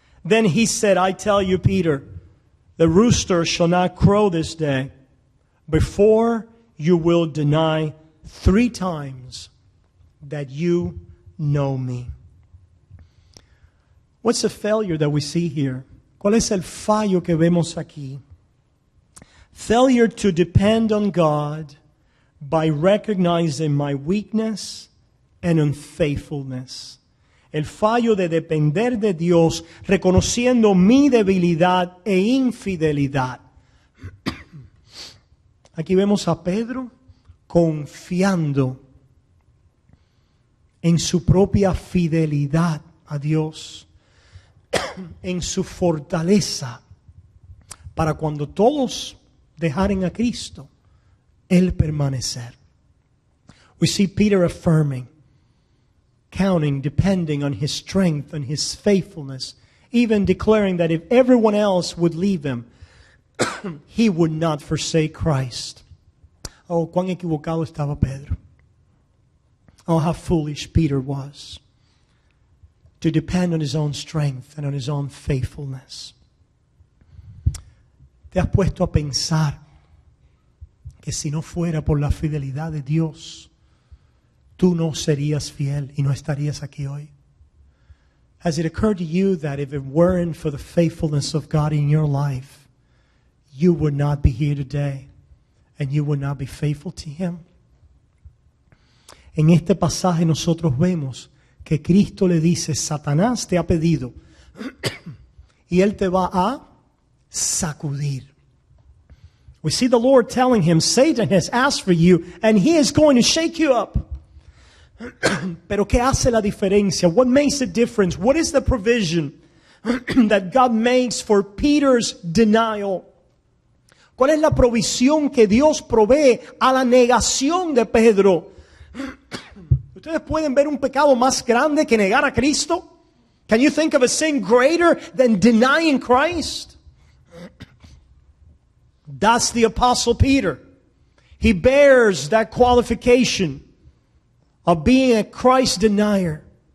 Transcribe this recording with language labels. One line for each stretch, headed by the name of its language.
English: Then he said, I tell you, Peter, the rooster shall not crow this day before you will deny 3 times that you know me. What's the failure that we see here?
Spanish: ¿Cuál es el fallo que vemos aquí?
English: Failure to depend on God by recognizing my weakness and unfaithfulness.
Spanish: El fallo de depender de Dios reconociendo mi debilidad e infidelidad. Aquí vemos a Pedro confiando en su propia fidelidad a Dios, en su fortaleza, para cuando todos dejaren a Cristo, Él permanecer.
English: We see Peter affirming, counting, depending on his strength and his faithfulness, even declaring that if everyone else would leave him, he would not forsake Christ.
Spanish: Oh, cuán equivocado estaba Pedro.
English: Oh, how foolish Peter was to depend on his own strength and on his own faithfulness.
Spanish: ¿Te has puesto a pensar que si no fuera por la fidelidad de Dios, tú no serías fiel y no estarías aquí hoy?
English: Has it occurred to you that if it weren't for the faithfulness of God in your life, you would not be here today and you would not be faithful to Him?
Spanish: En este pasaje nosotros vemos que Cristo le dice, Satanás te ha pedido y él te va a sacudir.
English: We see the Lord telling him, Satan has asked for you and he is going to shake you up.
Spanish: Pero ¿qué hace la diferencia?
English: What makes the difference? What is the provision that God makes for Peter's denial?
Spanish: ¿Cuál es la provisión que Dios provee a la negación de Pedro? ¿Ustedes pueden ver un pecado más grande que negar a Cristo?
English: Can you think of a sin greater than denying Christ? That's the Apostle Peter. He bears that qualification of being a Christ denier.